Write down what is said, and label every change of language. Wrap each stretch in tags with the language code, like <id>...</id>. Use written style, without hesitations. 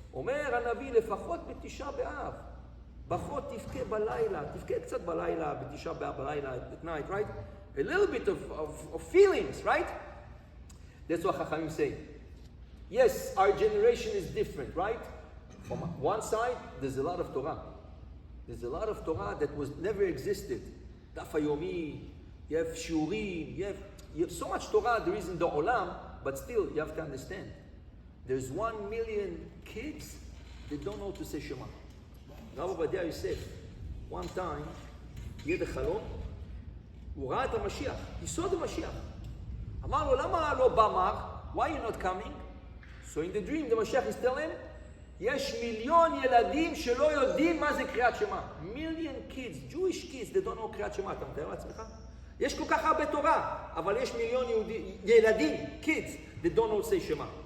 <he>אומר הנביא, לפחות בתשעה באב. פחות תבכה בלילה, תבכה קצת בלילה, בתשעה באב בלילה,</he> <en>at night, right? A little bit of feelings, right? That's what Chachamim say. Yes, our generation is different, right? From one side, there's a lot of Torah. There's a lot of Torah that was never existed. Daf HaYomi, you have Shurim, you have so much Torah there is in the Olam, but still you have to understand. There's 1 million kids that don't know to say Shema. Rabbi Ovadia Yosef, one time, he had a חלום,</en> <he>הוא ראה את המשיח,</he> <en>he saw the Mashiach.</en> <he>אמר לו, למה לא בא מר?</he> <en>Why are you not coming? So in the dream, the Mashiach is telling him,</en> <he>יש מיליון ילדים שלא יודעים מה זה קריאת שמע.</he> <en>Million kids, Jewish kids, they don't know קריאת שמע.</en> <he>אתה מתאר לעצמך? יש כל כך הרבה תורה, אבל יש מיליון ילדים, kids,</he> <en>that don't know say</en> <he>שמע.</he>